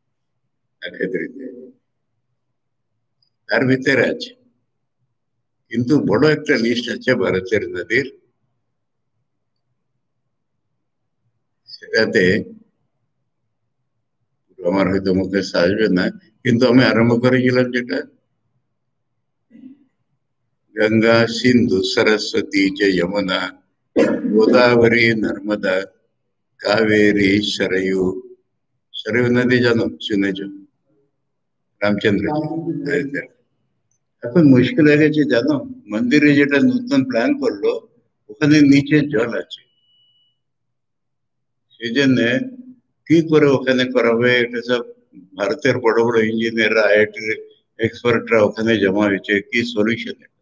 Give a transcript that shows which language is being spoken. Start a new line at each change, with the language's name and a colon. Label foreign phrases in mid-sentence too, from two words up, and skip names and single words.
Bangla: তার ভিতরে আছে, কিন্তু বড় একটা লিস্ট আছে ভারতের নদীর। সেটাতে আমার হয়তো মুখে আসবে না, কিন্তু আমি আরম্ভ করেছিলাম যেটা
Sanskrit: गंगा, सिंधु, सरस्वती च यमुना, गोदावरी, नर्मदा, कावेरी, सरयू।
Bangla: सरयू नदी জানো, শুনেছো? রামচন্দ্র জি। এখন মুশকিল হয়ে গেছে জানো, মন্দিরে যেটা নতুন প্ল্যান করলো ওখানে নিচে জল আছে। সেই জন্য কি করে ওখানে করা হবে, এটা সব ভারতের বড় বড় ইঞ্জিনিয়াররা, আইআইটির এক্সপার্টরা ওখানে জমা হয়েছে কি সলিউশন।